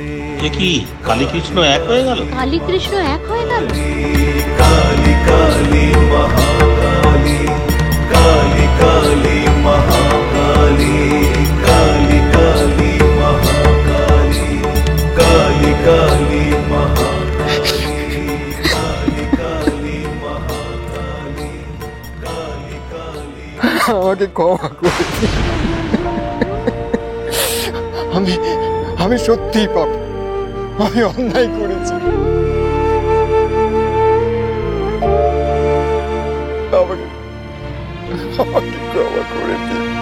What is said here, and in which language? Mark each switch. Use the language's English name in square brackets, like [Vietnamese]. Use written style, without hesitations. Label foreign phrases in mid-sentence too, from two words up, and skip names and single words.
[Bangla] এ কি কালী কৃষ্ণ এক হয়ে গেল? কালী কৃষ্ণ এক হয়ে গেল? काली काली महाकाली काली काली महाकाली काली काली महाकाली काली काली महाकाली। আমাকে ক্ষমা করে দিন। আমি সত্যিই পাপী, আমি অন্যায় করেছি। আমাকে ক্ষমা করে দিন।